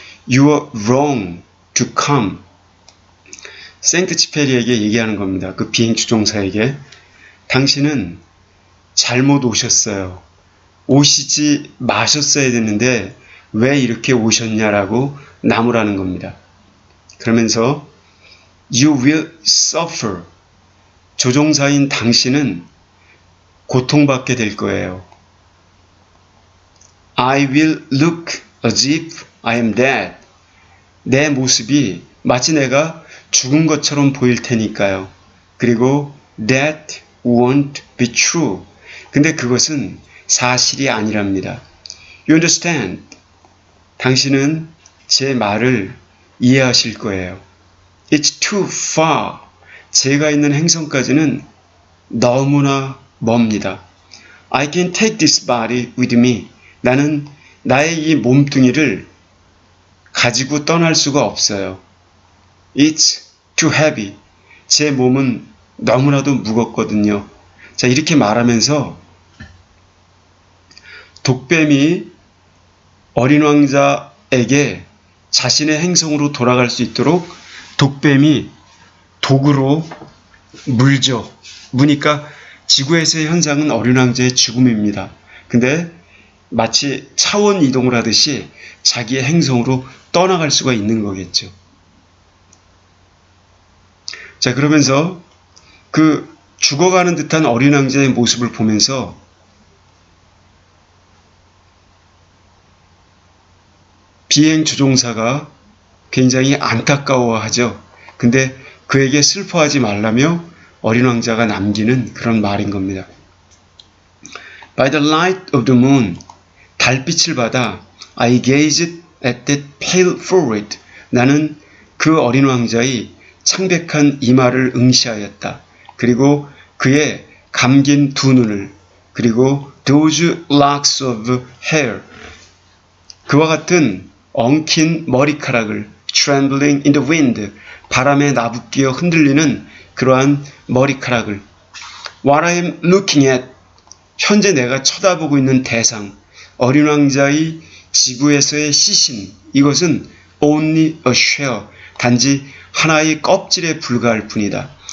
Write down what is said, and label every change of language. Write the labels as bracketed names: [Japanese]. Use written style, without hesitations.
[English] You are wrong to come. [Korean] 생트 치페리에게 얘기하는 겁니다. 그 비행 추종사에게. 당신은 잘못 오셨어요. 오시지 마셨어야 됐는데 왜 이렇게 오셨냐라고 나무라는 겁니다. 그러면서 [English] You will suffer. [Korean] 조종사인 당신은 고통받게 될 거예요. [English] I will look as if I am dead. [Korean] 내 모습이 마치 내가 죽은 것처럼 보일 테니까요. 그리고 [English] That won't be true. [Korean] 근데 그것은 사실이 아니랍니다. [English] You understand? [Korean] 당신은 제 말을 이해하실 거예요. [English] It's too far. [Korean] 제가 있는 행성까지는 너무나 멉니다. [English] I can take this body with me. [Korean] 나는 나의 이 몸뚱이를 가지고 떠날 수가 없어요. [English] It's too heavy. [Korean] 제 몸은 너무나도 무겁거든요. 자, 이렇게 말하면서 독뱀이 어린 왕자에게 자신의 행성으로 돌아갈 수 있도록 독뱀이 독으로 물죠. 무니까 지구에서의 현상은 어린 왕자의 죽음입니다. 근데 마치 차원 이동을 하듯이 자기의 행성으로 떠나갈 수가 있는 거겠죠. 자, 그러면서 그 죽어가는 듯한 어린 왕자의 모습을 보면서 비행 조종사가 굉장히 안타까워하죠. 근데 그에게 슬퍼하지 말라며 어린 왕자가 남기는 그런 말인 겁니다. [English] By the light of the moon, [Korean] 달빛을 받아 [English] I gazed at that pale forehead. [Korean] 나는 그 어린 왕자의 창백한 이마를 응시하였다. 그리고 그의 감긴 두 눈을, 그리고 [English] those locks of hair, [Korean] 그와 같은 엉킨 머리카락을 [English] trembling in the wind, [Korean] 바람에 나부끼어 흔들리는 그러한 머리카락을 [English] What I am looking at, [Korean] 현재 내가 쳐다보고 있는 대상, 어린 왕자의 지구에서의 시신, 이것은 [English] only a shell, [Korean] 단지 하나의 껍질에 불과할 뿐이다.